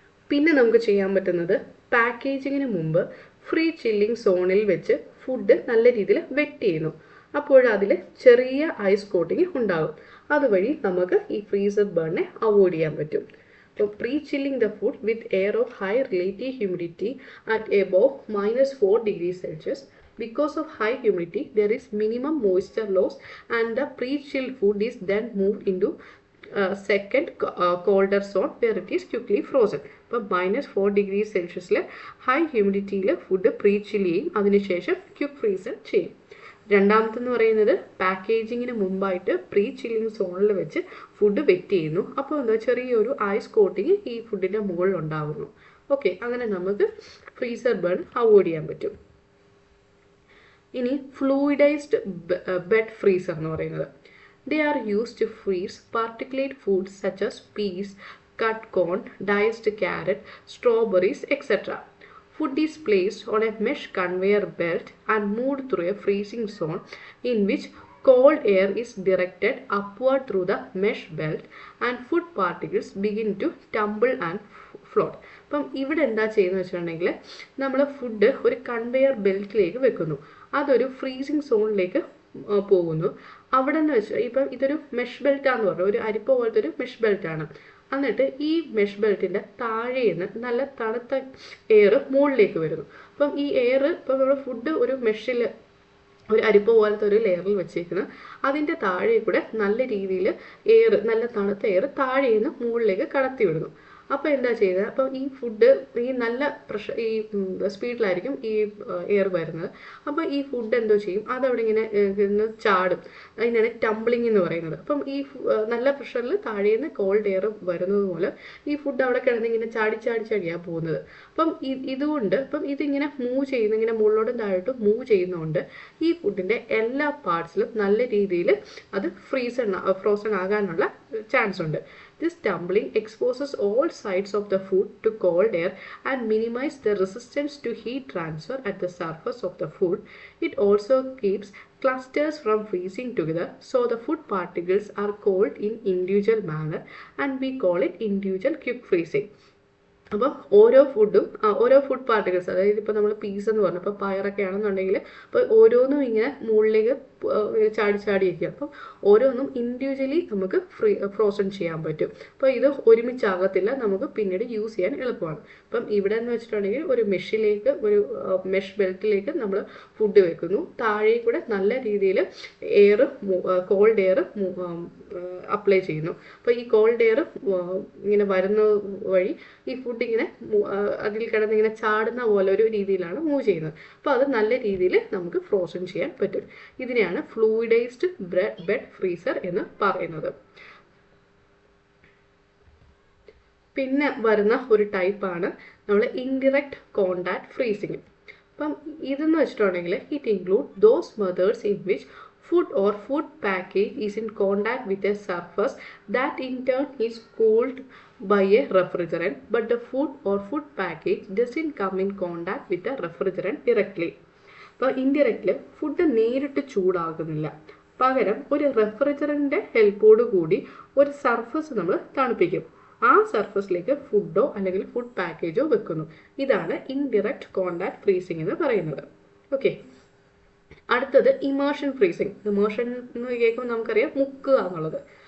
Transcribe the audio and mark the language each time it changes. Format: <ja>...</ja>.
<ml>പിന്നെ നമുക്ക് ചെയ്യാൻ പറ്റുന്നത് പാക്കേജിങ്ങിന് മുമ്പ് ഫ്രീ ചില്ലിംഗ് സോണിൽ വെച്ച് ഫുഡ് നല്ല രീതിയിൽ വെറ്റ് ചെയ്യുന്നു. അപ്പോൾ അതിൽ ചെറിയ ഐസ് കോട്ടിങ് ഉണ്ടാകും. അതുവഴി നമുക്ക് ഈ ഫ്രീസർ ബേണിനെ അവോയ്ഡ് ചെയ്യാൻ പറ്റും.</ml> <en>അപ്പോൾ pre chilling the food with air of high relative humidity at above -4°C. Because of high humidity, there is minimum moisture loss and the pre-chilled food is then moved into second colder zone where it is quickly frozen.</en> <ml>ഇപ്പോൾ -4°C high ഹ്യൂമിഡിറ്റിയിൽ food pre ചിൽ ചെയ്യും, അതിനുശേഷം quick freezer ചെയ്യും. രണ്ടാമത്തെന്ന് പറയുന്നത് പാക്കേജിങ്ങിന് മുമ്പായിട്ട് pre chilling സോണിൽ വെച്ച് food wet ചെയ്യുന്നു. അപ്പോൾ എന്താ ചെറിയൊരു ഐസ് കോട്ടിങ് ഈ ഫുഡിൻ്റെ മുകളിൽ ഉണ്ടാകുന്നു. ഓക്കെ, അങ്ങനെ നമുക്ക് ഫ്രീസർ ബേൺ അവോയ്ഡ് ചെയ്യാൻ പറ്റും. ഇനി ഫ്ലൂയിഡൈസ്ഡ് ബെഡ് ഫ്രീസർ എന്ന് പറയുന്നത്,</ml> <en>they are used to freeze particulate foods such as peas, cut corn, diced carrot, strawberries, etc. Food is placed on a mesh conveyor belt and moved through a freezing zone in which cold air is directed upward through the mesh belt and food particles begin to tumble and float.</en> <ml>അപ്പം ഇവിടെ എന്താ ചെയ്യുന്നത് വെച്ചിട്ടുണ്ടെങ്കിൽ നമ്മൾ food ഒരു conveyor ബെൽറ്റിലേക്ക് വെക്കുന്നു, അതൊരു freezing സോണിലേക്ക് പോകുന്നു. അവിടെ നിന്ന് വെച്ചാൽ ഇപ്പം ഇതൊരു മെഷ് ബെൽറ്റാന്ന് പറഞ്ഞു, ഒരു അരിപ്പ പോലത്തെ ഒരു മെഷ് ബെൽറ്റാണ്. എന്നിട്ട് ഈ മെഷ് ബെൽറ്റിൻ്റെ താഴേന്ന് നല്ല തണുത്ത എയർ മുകളിലേക്ക് വരുന്നു. അപ്പം ഈ എയർ ഇപ്പം നമ്മൾ ഫുഡ് ഒരു മെഷിൽ ഒരു അരിപ്പ പോലത്തെ ഒരു ലെയറിൽ വെച്ചേക്കുന്നു, അതിൻ്റെ താഴെ കൂടെ നല്ല രീതിയിൽ എയർ, നല്ല തണുത്ത എയർ താഴേന്ന് മുകളിലേക്ക് കടത്തി വിടുന്നു. അപ്പോൾ എന്താ ചെയ്യുന്നത്, അപ്പോൾ ഈ ഫുഡ് ഈ നല്ല പ്രഷർ, ഈ സ്പീഡിലായിരിക്കും ഈ എയർ വരുന്നത്. അപ്പോൾ ഈ ഫുഡ് എന്തോ ചെയ്യും, അതവിടെ ഇങ്ങനെ ചാടും. അതിനാണ് ടംബ്ലിംഗ് എന്ന് പറയുന്നത്. അപ്പം ഈ നല്ല പ്രഷറിൽ താഴേന്ന് കോൾഡ് എയർ വരുന്നത് പോലെ ഈ ഫുഡ് അവിടെ കിടന്ന് ഇങ്ങനെ ചാടിയാണ് പോകുന്നത്. അപ്പം ഇതുകൊണ്ട് ഇപ്പം ഇതിങ്ങനെ മൂവ് ചെയ്യുന്ന, ഇങ്ങനെ മുകളിലോട്ടും താഴോട്ടും മൂവ് ചെയ്യുന്നതുകൊണ്ട് ഈ ഫുഡിൻ്റെ എല്ലാ പാർട്സിലും നല്ല രീതിയിൽ അത് ഫ്രോസൺ ആകാനുള്ള ചാൻസ് ഉണ്ട്.</ml> <en>This tumbling exposes all sides of the food to cold air and minimizes the resistance to heat transfer at the surface of the food. It also keeps clusters from freezing together, so the food particles are cooled in individual manner and we call it individual quick freezing.</en> <ml>അപ്പം ഓരോ ഫുഡും ഓരോ food particles, അതായത് ഇപ്പോൾ നമ്മൾ piece എന്ന് പറഞ്ഞു, ഇപ്പോൾ പയറൊക്കെ ആണെന്നുണ്ടെങ്കിൽ അപ്പോൾ ഓരോന്നും ഇങ്ങനെ മുകളിലേക്ക് ചാടിയിരിക്കും. അപ്പം ഓരോന്നും ഇൻഡിവിജ്വലി നമുക്ക് ഫ്രോസൺ ചെയ്യാൻ പറ്റും. അപ്പോൾ ഇത് ഒരുമിച്ചാകത്തില്ല, നമുക്ക് പിന്നീട് യൂസ് ചെയ്യാൻ എളുപ്പമാണ്. അപ്പം ഇവിടെ എന്ന് വെച്ചിട്ടുണ്ടെങ്കിൽ ഒരു മെഷിലേക്ക്, ഒരു മെഷ് ബെൽറ്റിലേക്ക് നമ്മൾ ഫുഡ് വെക്കുന്നു, താഴെ കൂടെ നല്ല രീതിയിൽ എയർ, കോൾഡ് എയർ അപ്ലൈ ചെയ്യുന്നു. അപ്പോൾ ഈ കോൾഡ് എയർ ഇങ്ങനെ വരുന്ന വഴി ഈ ഫുഡ് ഇങ്ങനെ അതിൽ കിടന്ന് ഇങ്ങനെ ചാടുന്ന പോലെ ഒരു രീതിയിലാണ് മൂവ് ചെയ്യുന്നത്. അപ്പോൾ അത് നല്ല രീതിയിൽ നമുക്ക് ഫ്രോസൺ ചെയ്യാൻ പറ്റും. ഇതിനെയാണ് ഫ്ലൂയിഡൈസ്ഡ് ബെഡ് ഫ്രീസർ എന്ന് പറയുന്നത്. പിന്നെ വരുന്ന ഒരു ടൈപ്പാണ് നമ്മൾ ഇൻഡയറക്റ്റ് കോണ്ടാക്ട് ഫ്രീസിങ്. അപ്പം ഇതെന്ന് വെച്ചിട്ടുണ്ടെങ്കിൽ</ml> <en>It include those methods in which food or food package is in contact with a surface that in turn is cooled by a refrigerant, but the food or food package doesn't come in contact with the refrigerant directly.</en> <ml>അപ്പോൾ indirectly food നേരിട്ട് ചൂടാകുന്നില്ല, പകരം ഒരു റെഫ്രിജറൻറ്റിൻ്റെ ഹെൽപ്പോട് കൂടി ഒരു surface നമ്മൾ തണുപ്പിക്കും. ആ സർഫസിലേക്ക് ഫുഡോ അല്ലെങ്കിൽ food പാക്കേജോ വെക്കുന്നു. ഇതാണ് ഇൻഡയറക്റ്റ് കോണ്ടാക്ട് ഫ്രീസിംഗ് എന്ന് പറയുന്നത്. ഓക്കെ, അടുത്തത് ഇമേർഷൻ ഫ്രീസിങ്. ഇമേർഷൻ എന്ന് കേൾക്കുമ്പോൾ നമുക്കറിയാം മുക്കുക എന്നുള്ളത്.</ml>